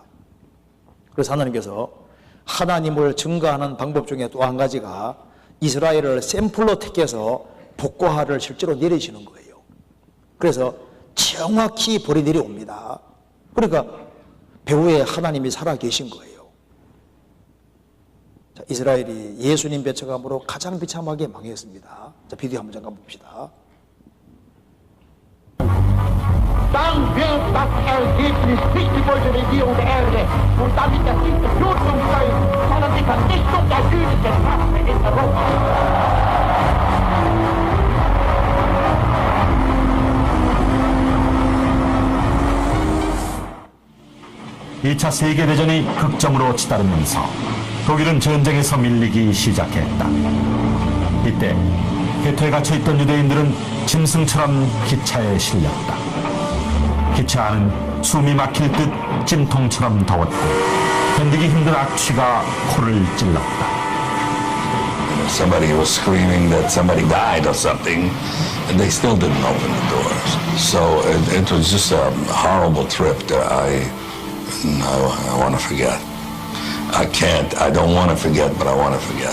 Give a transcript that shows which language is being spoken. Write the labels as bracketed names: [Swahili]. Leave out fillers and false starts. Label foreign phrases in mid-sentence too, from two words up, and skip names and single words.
[Korean] 그래서 하나님께서 하나님을 증거하는 방법 중에 또 한 가지가 이스라엘을 샘플로 택해서 복고하를 실제로 내리시는 거예요. 그래서 정확히 벌이 내려옵니다. 그러니까 배후에 하나님이 살아계신 거예요. 자, 이스라엘이 예수님 배척함으로 가장 비참하게 망했습니다. 자, 비디오 한번 잠깐 봅시다. [German] Dann wird das Ergebnis nicht die Bolschewikierung der Erde und damit der siebte Blutung sein, sondern die Vernichtung der jüdischen Rasse in Europa. [Korean] 이 차 세계대전이 극점으로 치달으면서 독일은 전쟁에서 밀리기 시작했다. 이때 개토에 갇혀있던 유대인들은 짐승처럼 기차에 실렸다. 기차 안은 숨이 막힐 듯 찜통처럼 더웠고 견디기 힘든 악취가 코를 찔렀다. [English] Somebody was screaming that somebody died or something, and they still didn't open the doors. So it was just a horrible trip that I want to forget. I can't. I don't want to forget, but I want to forget.